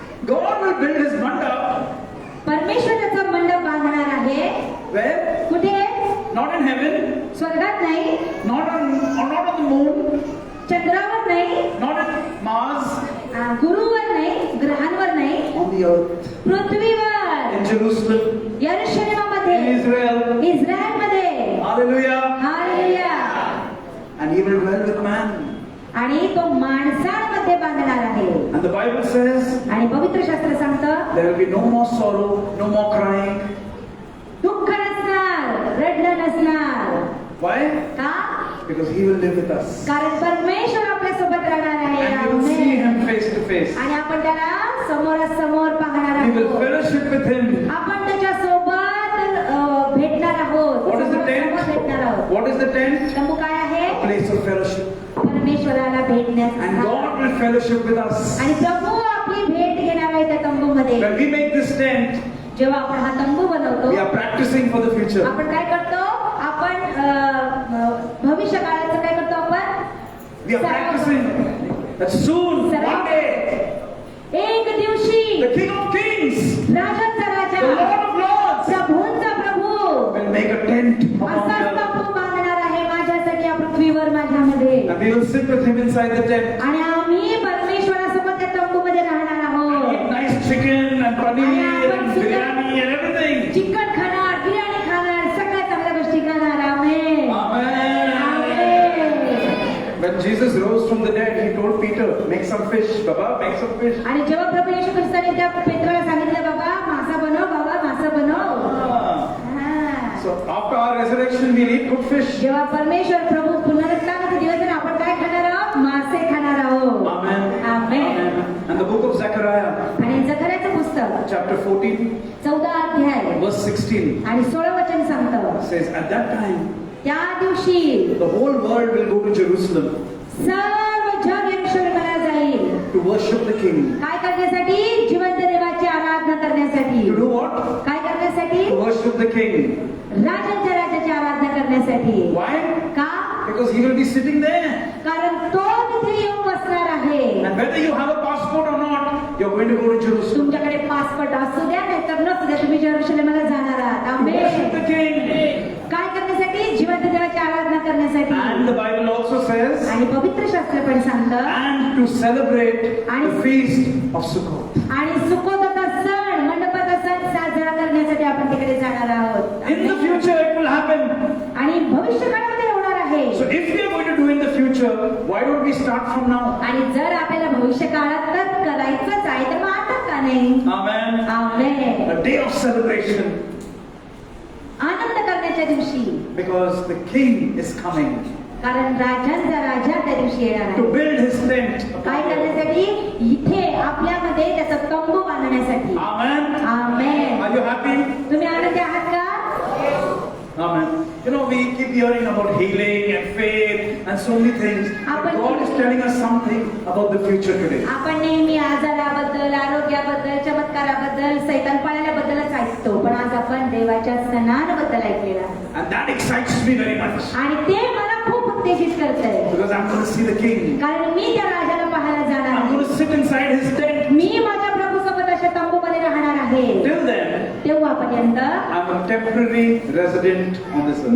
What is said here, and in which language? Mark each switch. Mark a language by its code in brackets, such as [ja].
[en] God will build his mandap. [mr] परमेश्वर त्याचा मंडप बांधणार आहे. [en] Where? [mr] कुठे? [en] Not in heaven. [mr] स्वर्गात नाही, [en] Not on the moon. [mr] चंद्रावर नाही, [en] Not in Mars. [mr] गुरुवर नाही, ग्रहांवर नाही, [en] On the earth. [mr] पृथ्वीवर, [en] In Jerusalem. [mr] यरूशलेमामध्ये, [en] In Israel. [mr] इस्रायलमध्ये. [en] Hallelujah. [mr] Hallelujah. [en] And he will dwell with man. [mr] आणि तो माणसांमध्ये बांधणार आहे. [en] And the Bible says [mr] आणि पवित्र शास्त्र सांगतं [en] there will be no more sorrow, no more crying. [mr] दुःख नसणार, रडणं नसणार. [en] Why? [mr] का? [en] Because he will live with us. [mr] कारण परमेश्वर आपल्या सोबत राहणार आहे. [en] And we will see [mr] amen. [en] him face to face. [mr] आणि आपण त्याला समोरासमोर पाहणार [en] We will [mr] आहोत. [en] fellowship with him. [mr] आपण त्याच्या सोबत भेटणार आहोत. [en] What is the [mr] समोरासमोर [en] tent? [mr] भेटणार आहोत. [en] What is the tent? [mr] तंबू काय आहे? [en] A place of fellowship. [mr] परमेश्वराला [en] And [mr] भेटण्याचा. [en] God will fellowship with us. [mr] आणि प्रभू आपली भेट घेणार आहे त्या तंबूमध्ये. [en] When we make this tent, [mr] जेव्हा आपण हा तंबू बनवतो, [en] we are practicing for the future. [mr] आपण काय करतो? आपण भविष्य काळाचं काय करतो आपण? [en] We are practicing that soon, one day, [mr] एक दिवशी [en] the King of Kings, [mr] राजाचा [en] the [mr] Raja, [en] Lord of Lords, [mr] प्रभूंचा Prabhu [en] will make a tent upon [mr] असा [en] the earth. [mr] तंबू बांधणार आहे माझ्यासाठी या पृथ्वीवर माझ्यामध्ये. [en] And we will sit with him inside the tent. [mr] आणि आम्ही परमेश्वरासोबत त्या तंबूमध्ये राहणार आहोत. [en] Eat nice chicken and paneer and biryani and everything. [mr] Chicken खाणार, बिर्याणी खाणार, सगळ्या चांगल्या गोष्टी खाणार. आमेन. [en] Amen. [mr] Amen. [en] When Jesus rose from the dead, he told Peter, make some fish, Baba, make some fish. [mr] आणि जेव्हा प्रभू येशू ख्रिस्ताने त्या पेत्राला सांगितलं, बाबा मासा बनव, बाबा मासा बनव. Ah. हा. [en] So after our resurrection, we'll eat good fish. [mr] जेव्हा परमेश्वर प्रभू पुनरुत्थानाचे दिवस आहे, आपण काय खाणार आहोत? मासे खाणार आहोत. [en] Amen. [mr] Amen. [en] And the book of Zechariah, [mr] आणि जकर्याचं पुस्तक [en] chapter 14, [mr] 14 अध्याय [en] verse 16, [mr] आणि 16 वचन सांगतं, [en] says, at that time, [mr] त्या दिवशी [en] the whole world will go to Jerusalem [mr] सर्व जग यरूशलेमाला जाईल. [en] to worship the King. [mr] काय करण्यासाठी? जिवंत देवाची आराधना करण्यासाठी. [en] To do what? [mr] काय करण्यासाठी? [en] To worship the King. [mr] राजांच्या राजाची आराधना करण्यासाठी. [en] Why? [mr] का? [en] Because he will be sitting there. [mr] कारण तो तिथे येऊन बसणार आहे. [en] And whether you have a passport or not, you're going to go to Jerusalem. [mr] तुमच्याकडे पासपोर्ट असू द्या नाही तर नसू द्या, तुम्ही जेरुसलेमला जाणार आहात. [en] To worship the King. [mr] काय करण्यासाठी? जिवंत देवाची आराधना करण्यासाठी. [en] And the Bible also says, [mr] आणि पवित्र शास्त्र पण सांगतं, [en] and to celebrate the feast of Sukkot. [mr] आणि सुकोताचा सण, मंडपाचा सण साजरा करण्यासाठी आपण तिकडे जाणार आहोत. [en] In the future, it will happen. [mr] आणि भविष्य काळामध्ये होणार आहे. [en] So if we are going to do in the future, why don't we start from now? [mr] आणि जर आपल्याला भविष्य काळात तर करायचंच आहे तर मग आता का नाही? [en] Amen. [mr] Amen. [en] A day of celebration [mr] आनंद करण्याच्या दिवशी, [en] because the King is coming [mr] कारण राजांचा राजा त्या दिवशी येणार [en] to [mr] आहे. [en] build his tent. [mr] काय करण्यासाठी? इथे आपल्यामध्ये त्याचा तंबू बांधण्यासाठी. [en] Amen. [mr] Amen. [en] Are you happy? [mr] तुम्ही आनंदी आहात का? [en] Amen. You know, we keep hearing about healing and faith and so many things. But God is telling us something about the future today. [mr] आपण नेहमी आजाराबद्दल, आरोग्याबद्दल, चमत्काराबद्दल, सैतान पाळल्याबद्दलच ऐकतो, पण आज आपण देवाच्या सणांबद्दल ऐकलेलं आहे. [en] And that excites me very much. [mr] आणि ते मला खूप उत्तेजित करतंय, [en] Because I'm going to see the King. [mr] कारण मी त्या राजाला पाहायला जाणार [en] I'm [mr] आहे. [en] going to sit inside his tent. [mr] मी माझ्या प्रभू सोबत अशा तंबूमध्ये राहणार आहे. [en] Till then, [mr] तेव्हापर्यंत [en] I'm a temporary resident on this earth.